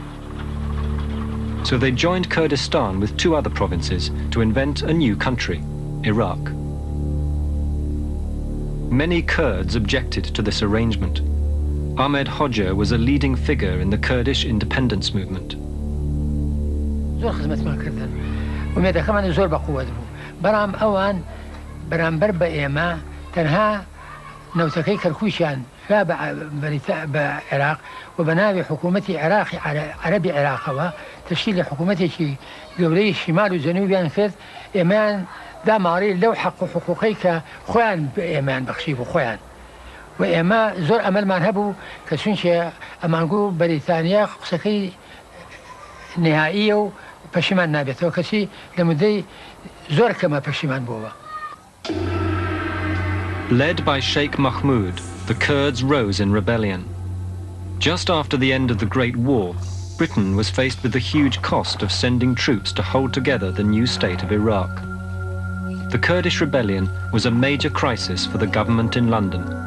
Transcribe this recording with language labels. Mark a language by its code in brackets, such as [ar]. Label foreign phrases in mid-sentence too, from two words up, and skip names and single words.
[en] So they joined Kurdistan with 2 other provinces to invent a new country, Iraq. Many Kurds objected to this arrangement. Ahmed Hoxha was a leading figure in the Kurdish independence movement. [ckb] ومێدەکەمان زۆر بەقووەت بوو بەڵام ئەوان بەرامبەر بە ئێمە تەنها نەوتەکەی کەرکووشیان بە عێراق و بە ناوی حکوومەتی عێراقی عەرەبی عێراقەوە تەشکیلی حکوومەتێکی گەورەی شیمال و جەنوبیان کرد ئێمەیان داماڕی لەو حەق و حقوقەی کە خۆیان بە ئێمەیان بەخشی بوو خۆیان و ئێمە زۆر ئەمەلمان هەبوو کە چونکە ئەمانگوو بەریتانیا قسەکەی نهائیە و پەشیمان نابێتەوە کەچی لە مودەی زۆر کەمە پەشیمان بووە. [en] Led by Sheikh Mahmud, the Kurds rose in rebellion. Just after the end of the Great War, Britain was faced with the huge cost of sending troops to hold together the new state of Iraq. The Kurdish rebellion was a major crisis for the government in London.